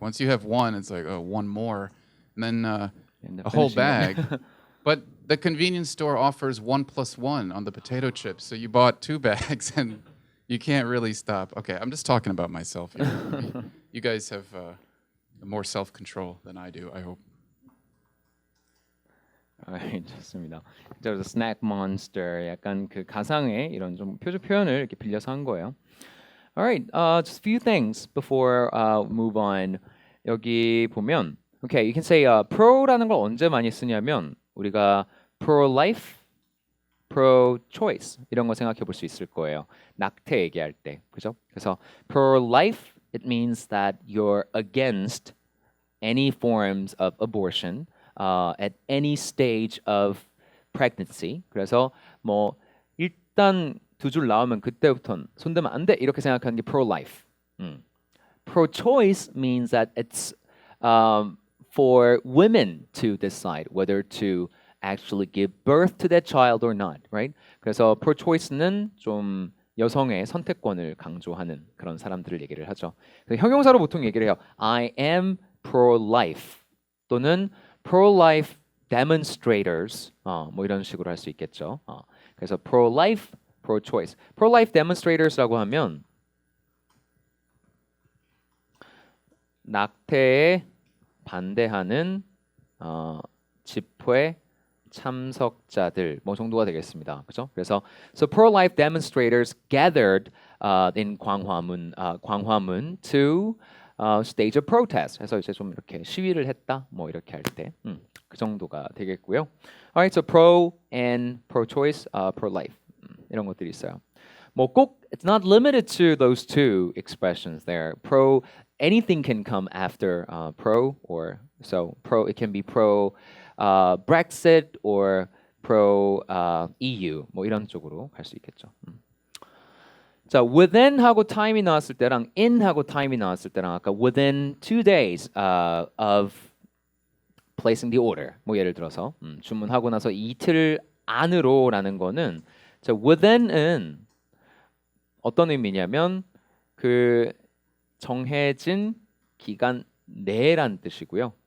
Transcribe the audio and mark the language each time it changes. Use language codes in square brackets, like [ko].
[en] Once you have one, it's like, oh, one more, and then a whole bag. But the convenience store offers 1 + 1 on the potato chips, so you bought 2 bags, and you can't really stop. Okay, I'm just talking about myself here. You guys have more self-control than I do, I hope. [ko] 좋습니다. 그래서 snack monster, 약간 그 가상의 이런 좀 표현을 이렇게 빌려서 한 거예요. [en] Alright, just a few things before move on. [ko] 여기 보면, [en] okay, you can say [ko] pro라는 걸 언제 많이 쓰냐면 우리가 pro-life, pro-choice 이런 거 생각해 볼 수 있을 거예요. 낙태 얘기할 때, 그죠? [en] 그래서 pro-life, it means that you're against any forms of abortion at any stage of pregnancy. [ko] 그래서 뭐 일단 2줄 나오면 그때부터는 손대면 안 돼 이렇게 생각하는 게 pro-life. [en] Pro-choice means that it's for women to decide whether to actually give birth to that child or not, right? [ko] 그래서 pro-choice는 좀 여성의 선택권을 강조하는 그런 사람들을 얘기를 하죠. 형용사로 보통 얘기를 해요. [en] I am pro-life [ko] 또는 pro-life demonstrators 뭐 이런 식으로 할 수 있겠죠. 그래서 pro-life, pro-choice. pro-life demonstrators라고 하면 낙태에 반대하는 집회 참석자들 뭐 정도가 되겠습니다. 그렇죠? [en] 그래서 so pro-life demonstrators gathered in 광화문 to stage a protest. [ko] 해서 이제 좀 이렇게 시위를 했다. 뭐 이렇게 할 때 그 정도가 되겠고요. [en] Alright, so pro and pro-choice, pro-life [ko] 이런 것들이 있어요. [en] 뭐 꼭 it's not limited to those two expressions there. Pro anything can come after pro or so pro it can be pro Brexit or pro EU [ko] 뭐 이런 쪽으로 갈 수 있겠죠. 자, within하고 time이 나왔을 때랑 in하고 time이 나왔을 때랑 아까 within 2 days of placing the order 뭐 예를 들어서 주문하고 나서 이틀 안으로라는 거는 자, within은 어떤 의미냐면 그 정해진 기간 내란 뜻이고요.